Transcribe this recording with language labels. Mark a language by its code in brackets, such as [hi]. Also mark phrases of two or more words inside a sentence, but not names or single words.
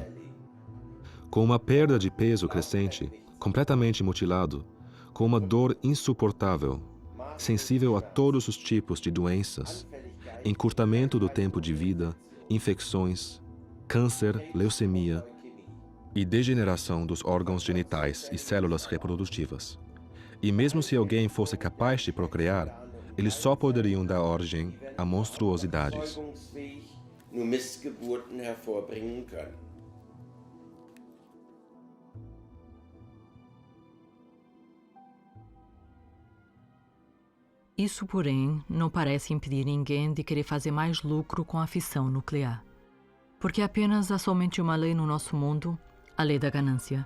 [pt] Com uma perda de peso crescente, completamente mutilado, com uma dor insuportável, sensível a todos os tipos de doenças, encurtamento do tempo de vida, infecções, câncer, leucemia e degeneração dos órgãos genitais e células reprodutivas. E mesmo se alguém fosse capaz de procriar, eles só poderiam dar origem a monstruosidades. [de] Nur Missgeburten hervorbringen können. [pt] Isso, porém, não parece impedir ninguém de querer fazer mais lucro com a fissão nuclear. Porque apenas há somente uma lei no nosso mundo, a lei da ganância.